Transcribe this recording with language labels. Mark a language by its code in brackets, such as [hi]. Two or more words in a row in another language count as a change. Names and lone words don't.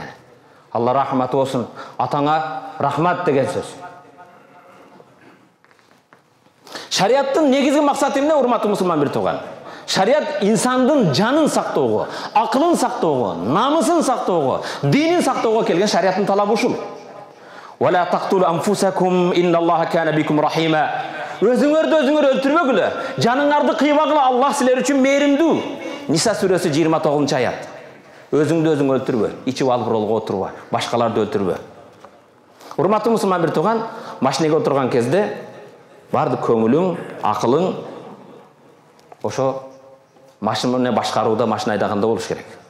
[ky] Алла рахматы болсун, атаңа рахмат деген сөз. Шариаттын негизги максаты эмне, урматтуу мусулман бир тууган? Шариат инсандын жанын сактоого, акылын сактоого, намысын сактоого, динин сактоого келген шариаттын талабы ушул. [ar] ولا تقتلوا أنفسكم إن الله كان بكم رحيما. [ky] Өзүңөрдү өзүңөр өлтүрбөгүлө, жаныңарды кыйбагыла, Аллах силер үчүн мээримдүү. Ниса сүрөсү 29-аят. Өзүңдү өзүң өлтүрбө, ичип алып ролго отурба, башкаларды өлтүрбө. Урматтуу мусулман бир тууган, машинеге отурган кезде бардык көңүлүң, акылың ошо машинаны башкарууда, машина айдаганда болуш керек.